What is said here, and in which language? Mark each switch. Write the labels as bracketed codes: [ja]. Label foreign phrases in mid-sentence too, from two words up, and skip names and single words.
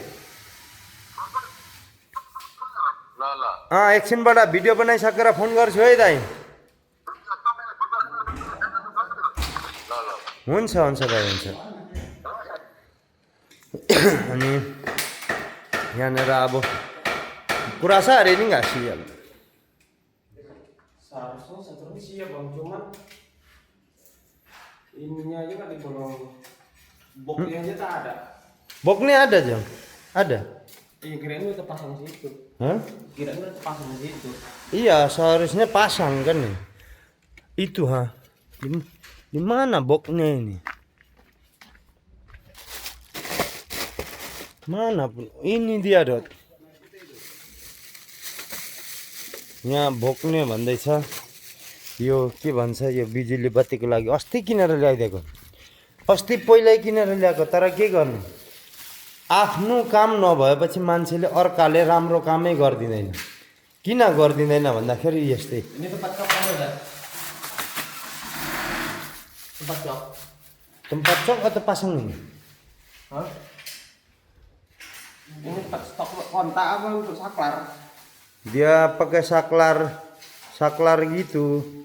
[ne] एकछिनबाट भिडियो बनाइसकेर फोन गर्छु है दाई। हुन्छ दाई, हुन्छ। अनि यहाँनिर अब कुरा छ रेलिङ घाँसिहाल्नु। [id] Seharusnya seterusnya sih ya bang, cuman ininya aja kan dibolong, boxnya aja tak ada. Boxnya ada Jang? Ada? Iya, kirain udah terpasang situ. Hah? Kirain udah terpasang situ. Iya, seharusnya pasang kan nih. Itu di mana boxnya ini? Mana pun ini dia Dot. [ne] यहाँ भोक्ने भन्दैछ। यो के भन्छ, यो बिजुली बत्तीको लागि अस्ति किनेर ल्याइदिएको, अस्ति पहिल्यै किनेर ल्याएको। तर के गर्नु, आफ्नो काम नभएपछि मान्छेले अर्काले राम्रो कामै गरिदिँदैन। किन गरिदिँदैन भन्दाखेरि यस्तै। [id] Ini tempat cok ada? Tempat cok? Tempat cok atau pasang ini? Hah? Ini tempat stok kontak apa untuk saklar? Dia pakai saklar gitu.